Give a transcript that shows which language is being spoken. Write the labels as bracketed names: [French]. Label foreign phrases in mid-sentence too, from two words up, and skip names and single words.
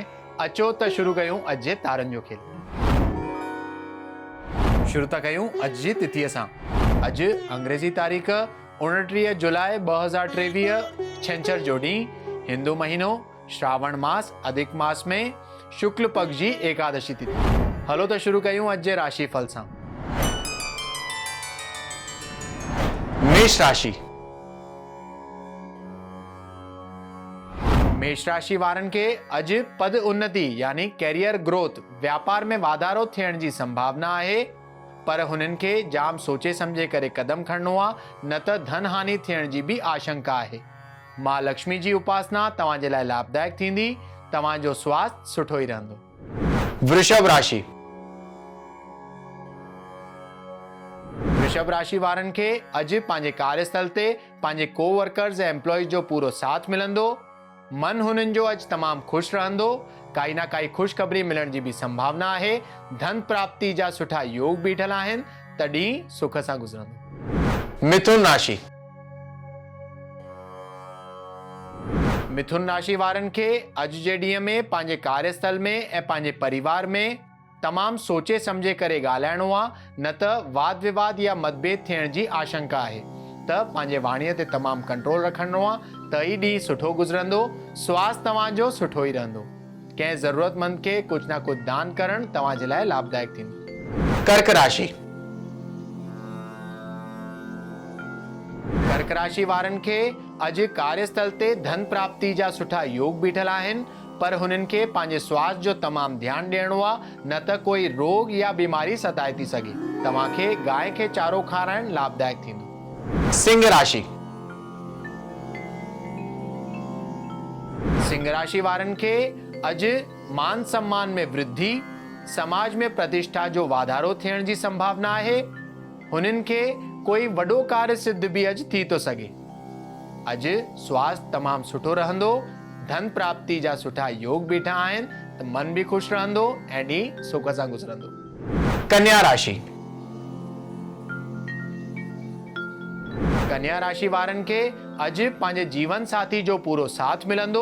[Sindhi] अचो त शुरू कयूं अॼु जे तारनि जो खेल। शुरू था कयूं अॼु जी तिथीअ सां। अॼु अंग्रेज़ी तारीख़ 29 जुलाई 2023 छंछर जो ॾींहुं, हिंदू महीनो श्रावण मास अधिक मास में शुक्ल पक्ष जी एकादशी तिथि। हलो त शुरू कयूं अॼु जे राशिफल सां। मेष राशि। मेष राशि वारनि खे अॼु पद उन्नति यानी [English] career growth, [Sindhi] व्यापार में वाधारो थियण जी संभावना आहे, पर हुननि खे जाम सोचे समझे करे कदम खणणो आहे, न त धन हानि थियण जी भी आशंका आहे। मां लक्ष्मी जी उपासना तव्हां जे लाइ लाभदायक थींदी। तव्हां जो स्वास्थ्य सुठो ई रहंदो। वृषभ राशि। वृषभ राशि वारनि खे अॼु पंहिंजे कार्यस्थल ते पंहिंजे कोवर्कर्स ऐं एम्प्लॉइज जो पूरो साथ मिलंदो। मन हुननि जो अॼु तमामु खुश रहंदो। काई ना काई खुशखबरी मिलण जी भी संभावना आहे। धन प्राप्ति जा सुठा योग बीठल आहिनि। तॾहिं सुख सां गुज़रंदो। मिथुन राशि। मिथुन राशि वारनि खे अॼु जे ॾींहं में पंहिंजे कार्यस्थल में ऐं पंहिंजे परिवार में तमामु सोचे समझे करे ॻाल्हाइणो आहे, न त वाद विवाद या मतभेद थियण जी आशंका आहे। त पंहिंजे वाणीअ ते तमामु कंट्रोल रखणो आहे, त ई ॾींहुं सुठो गुज़रंदो। स्वास्थ्य तव्हांजो सुठो ई रहंदो। कंहिं ज़रूरतमंद खे कुझु न कुझु दान करणु तव्हां जे लाइ लाभदायक थींदो। कर्क राशि। कर्क राशि वारनि खे अॼु कार्यस्थल ते धन प्राप्ति जा सुठा योग बीठल आहिनि, पर हुननि खे पंहिंजे स्वास्थ्य जो तमामु ध्यानु ॾियणो आहे, न त कोई रोग या बीमारी सताए थी सघे। तव्हांखे गांइ खे चारो खाराइणु लाभदायक थींदो। सिंह राशि। सिंह राशि वारनि खे अॼु मान सम्मान में वृद्धि, समाज में प्रतिष्ठा जो वाधारो थियण जी संभावना आहे। हुननि खे कोई वॾो कार्य सिद्ध भी अॼु थी थो सघे। अॼु स्वास्थ्य तमामु सुठो रहंदो। धन प्राप्ति जा सुठा योग बीठा आहिनि, त मन भी खुश रहंदो ऐं ॾींहुं सुख सां गुज़रंदो। कन्या राशि। कन्या राशि वारनि खे अॼु पंहिंजे जीवन साथी जो पूरो साथ मिलंदो।